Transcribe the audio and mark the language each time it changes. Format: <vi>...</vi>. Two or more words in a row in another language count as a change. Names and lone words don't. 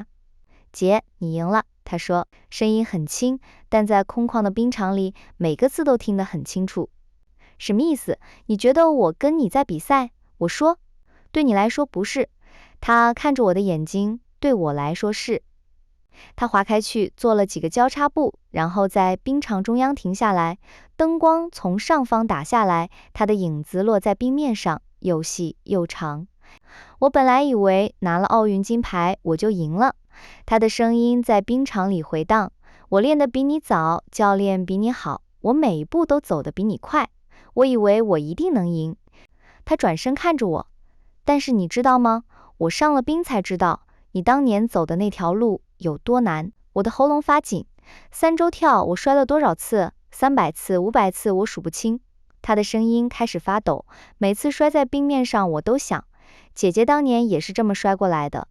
<zh>姐，你贏了，他說，聲音很輕，但在空曠的冰場裡，每個字都聽得很清楚。什麼意思？你覺得我跟你在比賽？我說，對你來說不是。他看着我的眼睛，對我來說是。他滑開去，做了幾個交叉步，然後在冰場中央停下來，燈光從上方打下來，他的影子落在冰面上，又細又長。我本來以為拿了奧運金牌我就贏了。他的聲音在冰場裡回盪，我練得比你早，教練比你好，我每一步都走得比你快，我以為我一定能贏。他轉身看着我，但是你知道嗎？我上了冰才知道，你當年走的那條路有多難。我的喉嚨發緊，3周跳我摔了多少次？300次、500次，我數不清。他的聲音開始發抖，每次摔在冰面上，我都想，姐姐當年也是這麼摔過來的。</zh>